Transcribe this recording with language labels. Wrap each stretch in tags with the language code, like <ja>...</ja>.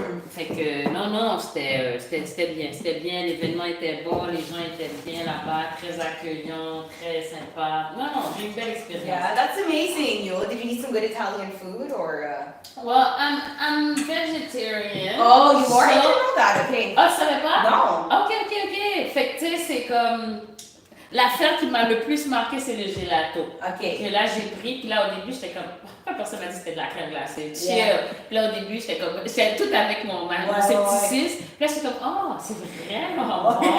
<fr>Fait que non, c'était bien, l'événement était beau, les gens étaient bien là-bas, très accueillants, très sympas. Non, j'ai eu une belle expérience.</fr> <en>Yeah, that's amazing. Did you eat some good Italian food or? Well, I'm vegetarian. Oh, you are? I didn't know that. Okay.</en> <fr>Ah, tu savais pas? Non. Ok. Fait que tu sais, c'est comme. L'affaire qui m'a le plus marqué, c'est le gelato. Ok. Que là, j'ai pris, puis là, au début, j'étais comme. Pourquoi personne m'a dit que c'était de la crème glacée?</fr> <en>Chill. Yeah.</en> <fr>Puis là, au début, j'étais tout avec mon scepticisme. Puis là, j'étais comme, oh, c'est vraiment bon.</fr>